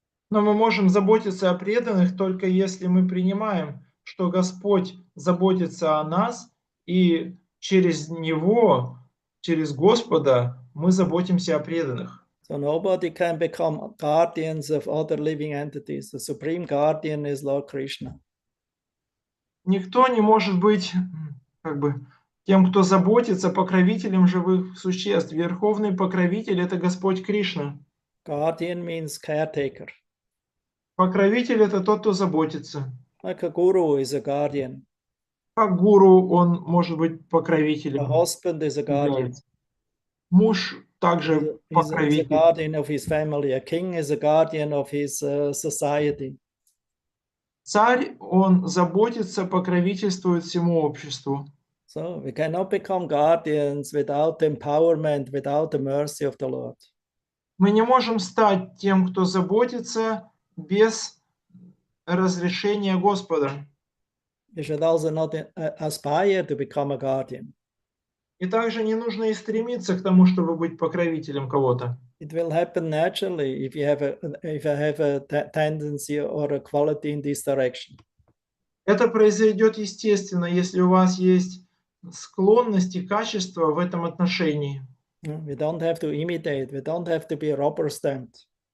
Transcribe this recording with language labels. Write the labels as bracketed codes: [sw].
[ru] Но мы можем заботиться о преданных только если мы принимаем, что Господь заботится о нас, и через Него, через Господа мы заботимся о преданных. [en] So nobody can become guardians of other living entities. The supreme guardian is Lord Krishna. [ru] Никто не может быть тем, кто заботится, покровителем живых существ. Верховный покровитель – это Господь Кришна. [en] Guardian means caretaker. [ru] Покровитель – это тот, кто заботится. [en] Like a guru is a guardian. [ru] Как гуру он может быть [en] A [ru] покровителем, [en] husband is a guardian. [ru] является. Муж также [en] He's a [ru] покровитель. [en] guardian of his family. A king is a guardian of his society. [ru] Царь, он заботится, покровительствует всему обществу. [en] So we cannot become guardians without the empowerment, without the mercy of the Lord. [ru] Мы не можем стать тем, кто заботится, без разрешения Господа. [en] You should also not aspire to become a guardian. [ru] И также не нужно и стремиться к тому, чтобы быть покровителем кого-то. [en] It will happen naturally if you have a tendency or a quality in this direction. [ru] Это произойдет естественно, если у вас есть склонность и качество в этом отношении. [en] We don't have to imitate. We don't have to be rubber stamped.